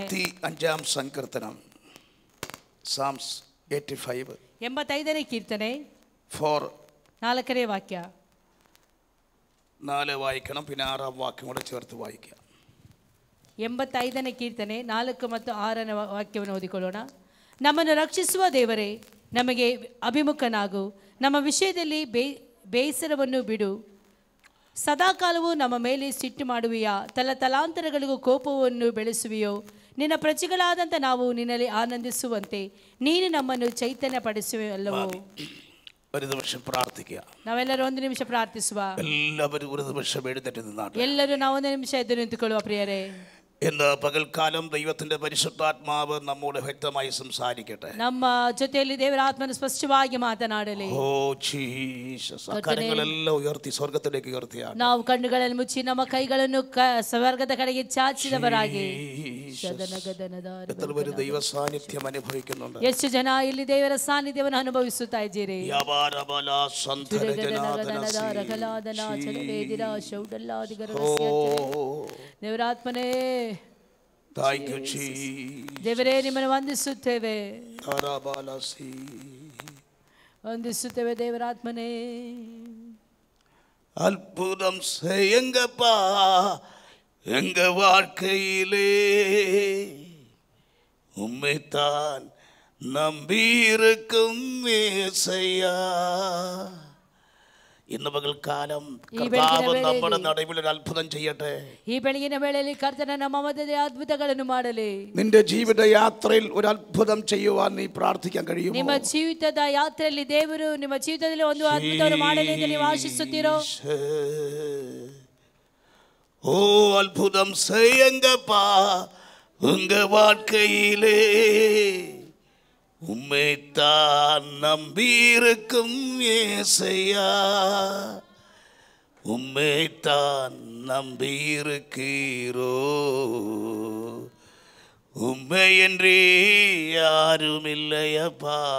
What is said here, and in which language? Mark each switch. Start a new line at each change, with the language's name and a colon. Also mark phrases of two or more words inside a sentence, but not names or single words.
Malayalam: 85ാം സങ്കീർത്തനം, സാംസ് 85,
Kannada: 85ನೇ ಕೀರ್ತನೆ 4 ವಾಕ್ಯ
Malayalam: 4 വായിക്കണം, പിന്നെ 6ാം വാക്യം കൂടെ ചേർത്ത് വായിക്കാം.
Kannada: 85ನೇ ಕೀರ್ತನೆ 4 ಮತ್ತು 6ನೇ ವಾಕ್ಯವನ್ನು ಓದಿಕೊಳ್ಳೋಣ. ನಮ್ಮನ್ನು ರಕ್ಷಿಸುವ ದೇವರೇ, ನಮಗೆ ಅಭಿಮುಖನಾಗು, ನಮ್ಮ ವಿಷಯದಲ್ಲಿ ಬೇಸರವನ್ನು ಬಿಡು. ಸದಾಕಾಲವೂ ನಮ್ಮ ಮೇಲೆ ಸಿಟ್ಟು ಮಾಡುವಿಯಾ? ತಲಾಂತರಗಳಿಗೂ ಕೋಪವನ್ನು ಬೆಳೆಸುವಿಯೋ? ನಿನ್ನ ಪ್ರಜೆಗಳಾದಂಥ ನಾವು ನಿನ್ನಲ್ಲಿ ಆನಂದಿಸುವಂತೆ ನೀನು ನಮ್ಮನ್ನು ಚೈತನ್ಯ ಪಡಿಸುವಲ್ಲವೋ?
Malayalam: ഒരു നിമിഷം പ്രാർത്ഥിക്കുക.
Kannada: ನಾವೆಲ್ಲರೂ ಒಂದು ನಿಮಿಷ ಪ್ರಾರ್ಥಿಸುವ.
Malayalam: എല്ലാവരും ഒരു നിമിഷം എഴുന്നേറ്റ് നിന്നാട്ടെ.
Kannada: ಎಲ್ಲರೂ ನಾವು ಒಂದು ನಿಮಿಷ ಎದ್ದು ನಿಂತುಕೊಳ್ಳುವ ಪ್ರಿಯರೇ.
Malayalam: ഇന്ന് പകൽക്കാലം ദൈവത്തിന്റെ പരിശുദ്ധാത്മാവ് നമ്മോട് വ്യക്തമായി സംസാരിക്കട്ടെ.
Kannada: ನಮ್ಮ ಜೊತೆಯಲ್ಲಿ ದೇವರ ಆತ್ಮನು ಸ್ಪಷ್ಟವಾಗಿ ಮಾತನಾಡಲಿ.
Malayalam: ഓ ജീസസ്, കരങ്ങളെല്ലാം ഉയർത്തി സ്വർഗ്ഗത്തിലേക്ക് ഉയർത്തിയാണ്.
Kannada: ನಾವು ಕಣ್ಣುಗಳನ್ನು ಮುಚ್ಚಿ ನಮ್ಮ ಕೈಗಳನ್ನು ಸ್ವರ್ಗದ ಕಡೆಗೆ ಚಾಚಿದವರಾಗಿ.
Malayalam: എത്ര പേര് ദൈവ സാന്നിധ്യം അനുഭവിക്കുന്നുണ്ട്?
Kannada: ಎಷ್ಟು ಜನ ಇಲ್ಲಿ ದೇವರ ಸಾನ್ನಿಧ್ಯವನ್ನು ಅನುಭವಿಸುತ್ತಾ ಇದ್ದೀರಿ? ದೇವರಾತ್ಮನೇ, ದೇವರೇ, ನಿಮ್ಮನ್ನು ವಂದಿಸುತ್ತೇವೆ, ವಂದಿಸುತ್ತೇವೆ ದೇವರಾತ್ಮನೇ.
Tamil: അത്ഭുതം செய்யுங்கப்பா எங்க வாழ்க்கையிலே, உம்மைத்தான் நம்பியிருக்கும் ஏசையா.
Malayalam: ഇന്ന് പകൽക്കാലം കർത്താവ് നമ്മുടെ നടുവിൽ ഒരു അത്ഭുതം ചെയ്യട്ടെ.
Kannada: ഈ ಬೆಳಗಿನ ವೇಳೆಯಲ್ಲಿ ಕರ್ತನ ನಮ್ಮ ಮಧ್ಯದಲ್ಲಿ ಅದ್ಭುತಗಳನ್ನು ಮಾಡಲಿ.
Malayalam: നിന്റെ ജീവിത യാത്രയിൽ ഒരു അത്ഭുതം ചെയ്യുവാൻ നീ പ്രാർത്ഥിക്കാൻ കഴിയുമോ?
Kannada: ನಿಮ್ಮ ಜೀವಿತದ ಯಾತ್ರೆಯಲ್ಲಿ ದೇವರು ನಿಮ್ಮ ಜೀವಿತದಲ್ಲಿ ಒಂದು ಅದ್ಭುತವನ್ನು ಮಾಡಲಿ ಎಂದು ನೀವು ಆಶಿಸುತ್ತೀರೋ?
Tamil: ஓ அற்புதம் செய்யுங்கப்பா உங்க வாழ்க்கையிலே, உம்மைத்தான் நம்பியிருக்கும் యేసయ్యా, உம்மைத்தான் நம்பியிருக்கிறோ, உம்மையன்றி யாருமில்லையப்பா,